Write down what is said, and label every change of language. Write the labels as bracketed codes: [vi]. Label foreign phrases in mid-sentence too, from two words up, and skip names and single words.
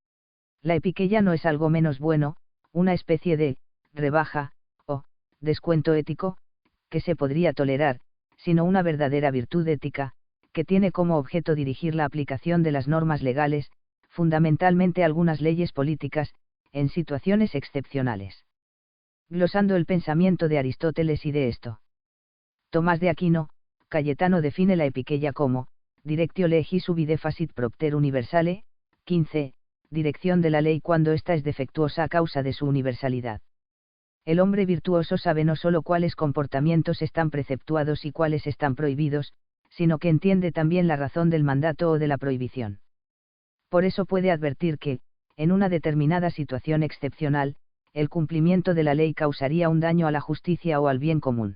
[es] La epiqueia no es algo menos bueno, una especie de rebaja, o descuento ético, que se podría tolerar, sino una verdadera virtud ética, que tiene como objeto dirigir la aplicación de las normas legales, fundamentalmente algunas leyes políticas, en situaciones excepcionales. Glosando el pensamiento de Aristóteles y de esto. Tomás de Aquino, Cayetano define la epiqueia como, [la] directio legis ubi defacit propter universale, 15, [es] dirección de la ley cuando ésta es defectuosa a causa de su universalidad. El hombre virtuoso sabe no solo cuáles comportamientos están preceptuados y cuáles están prohibidos, sino que entiende también la razón del mandato o de la prohibición. Por eso puede advertir que, en una determinada situación excepcional, el cumplimiento de la ley causaría un daño a la justicia o al bien común.